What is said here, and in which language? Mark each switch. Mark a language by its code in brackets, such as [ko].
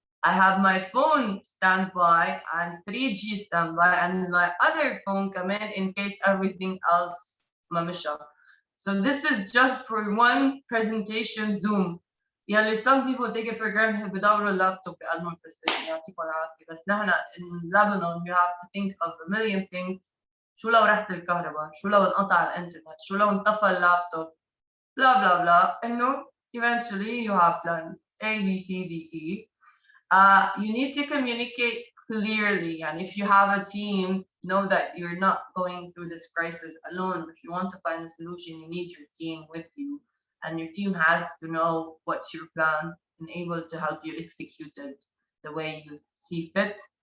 [en] I have my phone standby and 3G standby and my other phone [ar] كمان [en] in case everything else [ar] ما مشى. [en] So this is just for one presentation Zoom. [ar] يعني [en] some people take it for granted [ar] بدوروا اللابتوب بقلبهم [en] presentation [ar] يعطيكم العافية. بس نحن [en] in Lebanon you have to think of a million things. [ar] شو لو رحت الكهرباء؟ شو لو انقطع الانترنت؟ شو لو انطفى اللابتوب؟ blah blah blah. إنه [en] eventually you have plan A, B, C, D, E. You need to communicate clearly. And if you have a team, know that you're not going through this crisis alone. If you want to find a solution, you need your team with you. And your team has to know what's your plan and able to help you execute it the way you see fit.